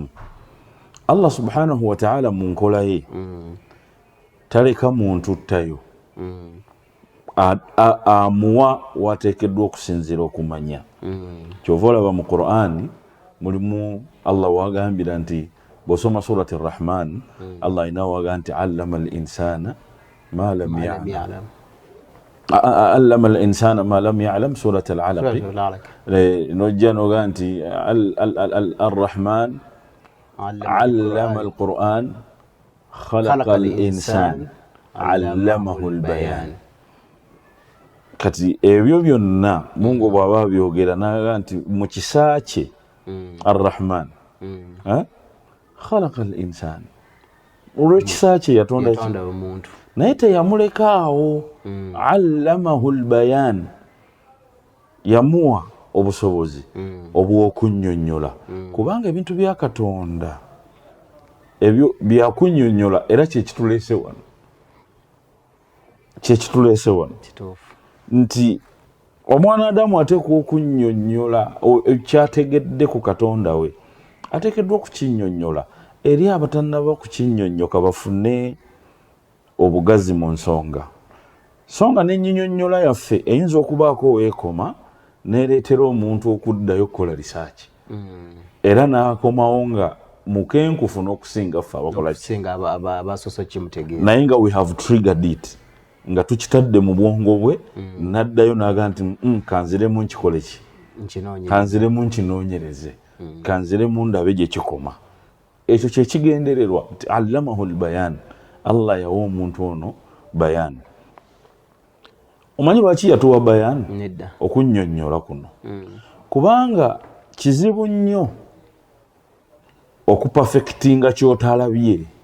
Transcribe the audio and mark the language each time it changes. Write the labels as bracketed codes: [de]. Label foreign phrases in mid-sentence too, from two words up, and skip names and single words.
[lg] Allah subhanahu wa ta'ala mu nkola ye taleka muntu ttayo, amuwa wateekeddwa okusinziira okumanya. Kyova olaba mu Qur'ani mulimu Allah wagambira nti bw'osoma surati Ar-Rahman Allah ayina waga nti [ar] علم الإنسان ما لم يعلم. علم الإنسان ما لم يعلم سورة العلق. [lg] Nojja noga nti [ar] الرحمن علم القرآن خلق الإنسان علمه البيان. [lg] Kati ebyo byonna Mungu bw'aba byogera naga nti mu kisa kye [ar] الرحمن خلق الإنسان, [lg] olw'ekisa kye yatonda omuntu naye teyamuleka awo. [ar] علمه البيان, [lg] yamuwa obusobozi obw'okunnyonnyola kubanga ebintu bya Katonda ebyo byakunnyonnyola era kyekituleese wano nti omwana Adamu ateekwa okunnyonnyola kyategedde ku Katonda we ateekeddwa okukinnyonnyola eri abatannaba kukinnyonnyoka bafune obugazi mu nsonga n'ennyinnyonnyola yaffe eyinza okubaako weekoma neereetera omuntu okuddayo okukola risaaki era n'akomawo nga mukenkufu n'okusinga ffe abasoso kimutegeera naye nga [en] we have triggered it [lg] nga tukitadde mu bwongo bwe n'addayo n'aga nti kanziremu nkikole ki kanziremu nkinoonyereze kanziremu ndabe gye kikoma ekyo kyekigendererwa nti [ar] علمه البيان [lg] Allah yawa omuntu ono bayan omanyi lwaki yatuwa bayan okunnyonnyola kuno kubanga kizibu nnyo okupafekitinga kyotalabye